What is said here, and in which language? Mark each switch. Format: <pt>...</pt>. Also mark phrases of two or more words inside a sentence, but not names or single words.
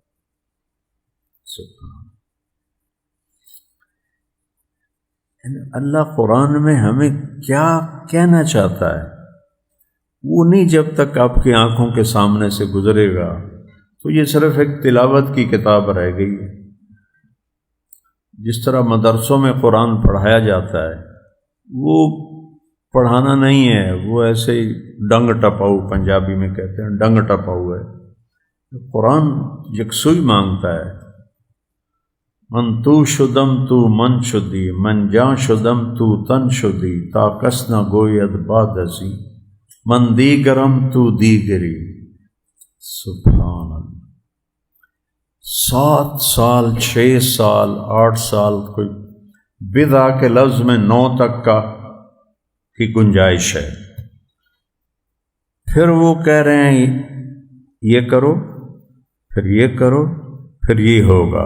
<ur>اللہ قرآن میں ہمیں کیا کہنا چاہتا ہے وہ نہیں جب تک آپ کی آنکھوں کے سامنے سے گزرے گا تو یہ صرف ایک تلاوت کی کتاب رہ گئی ہے۔ جس طرح مدرسوں میں قرآن پڑھایا جاتا ہے وہ پڑھانا نہیں ہے، وہ ایسے ہی</ur> <pa>ڈنگ ٹپاؤ،</pa> <ur>پنجابی میں کہتے ہیں</ur> <pa>ڈنگ ٹپاؤ</pa> <ur>ہے۔ قرآن یکسوئی مانگتا ہے،</ur> <fa>من تو شدم تو من شدی، من جان شدم تو تن شدی، تا کس نہ گوید باد ازی، من دیگرم تو دیگری۔</fa> <ar>سبحان اللہ۔</ar> <ur>7 سال 6 سال 8 سال کوئی بضع کے لفظ میں 9 تک کی گنجائش ہے۔ پھر وہ کہہ رہے ہیں یہ کرو، پھر یہ کرو، پھر یہ ہوگا۔</ur>